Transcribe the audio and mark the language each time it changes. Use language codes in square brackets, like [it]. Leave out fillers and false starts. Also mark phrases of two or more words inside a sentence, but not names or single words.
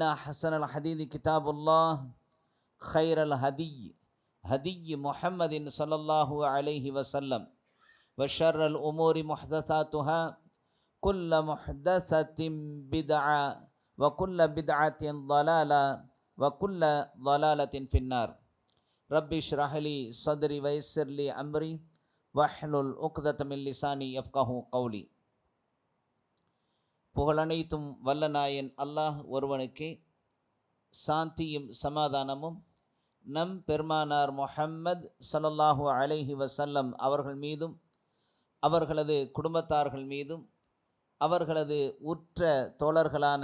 [ar] أحسن الحديث كتاب الله خير الهدي هدي محمد صلى الله عليه وسلم وشر الأمور محدثاتها كل محدثة بدعة وكل بدعة ضلالة وكل ضلالة في النار ربي اشرح لي صدري ويسر لي أمري واحلل عقدة من لساني يفقهوا قولي. [ta] புகழனைத்தும் வல்ல நாயன் அல்லாஹ் ஒருவனுக்கே சாந்தியும் சமாதானமும் நம் பெருமானார் முஹம்மது [ar] صلى الله عليه [ta] வஸல்லம் அவர்கள் மீதும் அவர்களது குடும்பத்தார்கள் மீதும் அவர்களது உற்ற தோழர்களான